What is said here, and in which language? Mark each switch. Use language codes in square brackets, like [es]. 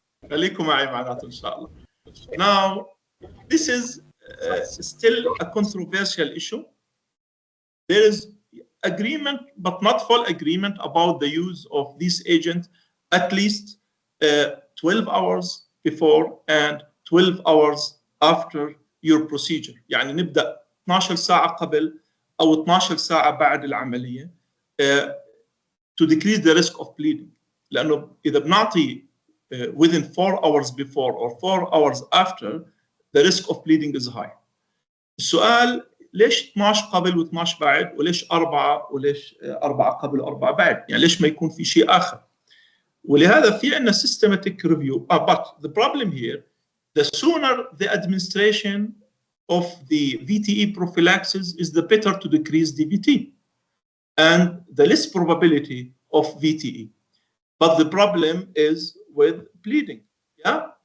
[ar] خليكم معي معناته إن شاء الله. [en] Now, this is still a controversial issue. There is agreement, but not full agreement, about the use of this agent at least 12 hours before and 12 hours after your procedure. [ar] يعني نبدأ 12 ساعة قبل أو 12 ساعة بعد العملية [en] to decrease the risk of bleeding. [ar] لأنه إذا بنعطي [en] within 4 hours before or 4 hours after, the risk of bleeding is high. [ar] السؤال ليش 12 قبل و12 بعد، وليش 4 وليش 4 قبل و4 بعد؟ يعني ليش ما يكون في شيء آخر؟ ولهذا في عندنا systematic review. [en] But the problem here, the sooner the administration of the VTE prophylaxis is, the better to decrease DVT and the less probability of VTE. But the problem is with bleeding. Yeah.